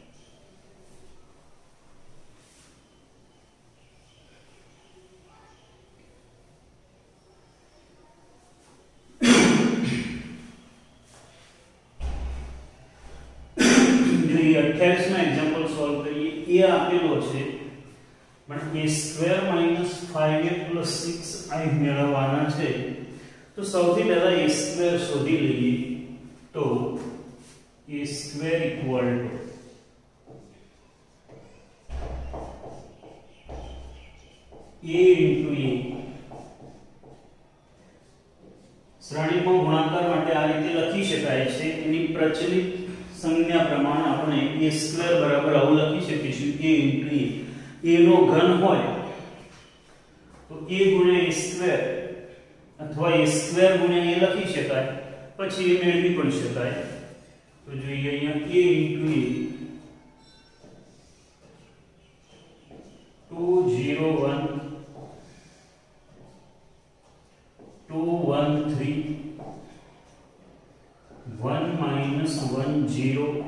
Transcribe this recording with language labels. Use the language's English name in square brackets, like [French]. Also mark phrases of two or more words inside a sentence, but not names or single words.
[Gujarati] જોઈએ 28 નો એક્ઝામ્પલ સોલ્વ કરીએ. એ આપેલો છે પણ a² - 5a + 6i મેળવવાના છે. તો સૌથી પહેલા a² શોધી લઈએ. તો a² = a into a. શ્રેણીમાં ગુણાકાર માટે આ રીતે લખી શકાય છે. એની પ્રચલિત સંજ્ઞા પ્રમાણે આપણે a² બરાબર આવું લખી શકીશું, [English] a into a. [Gujarati] a નો ઘન હોય તો a ગુણ્યા a² અથવા a² ગુણ્યા a લખી શકાય, પછી એ મેળવી પણ શકાય. તો જોઈએ અહીંયા a into a 2 0 1 2 1 3 1 - 1 0.